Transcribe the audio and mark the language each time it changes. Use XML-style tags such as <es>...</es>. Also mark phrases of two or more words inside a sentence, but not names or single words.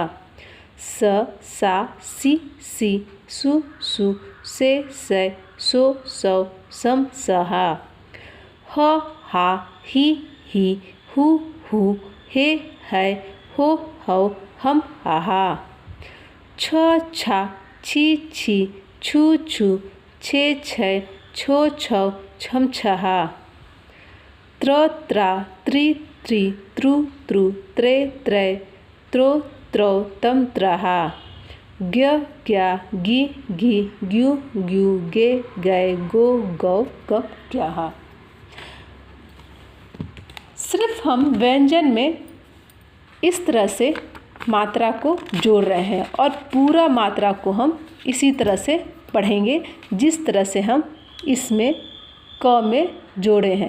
<hi>स, सा, सी, सू, से, सो सौ सम सहा। ह हा ही हु हे है हो हौ हम हाहा। छ छा छी छी छू छू छे छै छो छौ छम छहा। त्र त्रा त्रि त्रित्रुत्रु त्रे त्रै त्रो त्रो तम त्रहा। ज्ञ ज्ञा गि घि ग्यू ग्यू गे गै गो गौ गप ग्याहा। सिर्फ हम व्यंजन में इस तरह से मात्रा को जोड़ रहे हैं और पूरा मात्रा को हम इसी तरह से पढ़ेंगे जिस तरह से हम इसमें क में जोड़े हैं।</hi>